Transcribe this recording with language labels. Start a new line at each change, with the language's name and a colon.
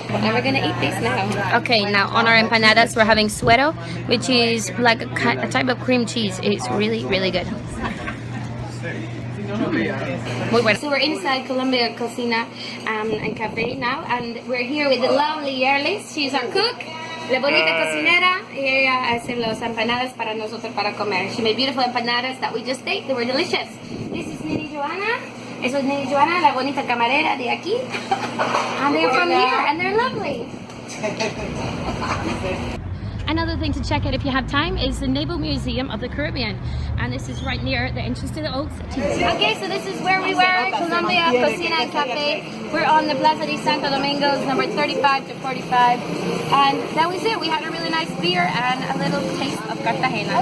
English: And we're gonna eat this now. Okay, now on our empanadas, we're having suero, which is like a type of cream cheese. It's really, really good. So we're inside Colombia Cocina and Cafe now, and we're here with the lovely Yerlis. She's our cook.
Spanish: La bonita cocinera, y ella hace las empanadas para nosotros para comer.
English: She made beautiful empanadas that we just ate. They were delicious. This is Nini Joanna.
Spanish: Eso es Nini Joanna, la bonita camarera de aquí.
English: And they're from here, and they're lovely. Another thing to check out if you have time is the Naval Museum of the Caribbean, and this is right near the entrance to the old city. Okay, so this is where we were, Colombia, Cocina and Cafe. We're on the Plaza de Santo Domingo, number 35 to 45, and that was it. We had a really nice beer and a little taste of Cartagena.